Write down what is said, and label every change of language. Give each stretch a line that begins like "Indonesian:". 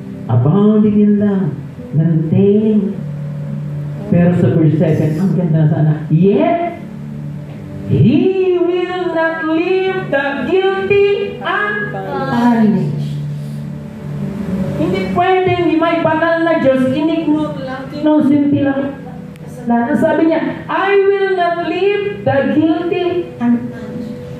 English: Abounding in love, maintaining.
Filipino: Pero sa verse 7, ang ganda na sana.
English: Yet, He will not leave the guilty unpunished.
Filipino: Hindi pwedeng may banal na Diyos, inignore lang, inusinti lang. Sabi niya,
English: I will not leave the guilty unpunished.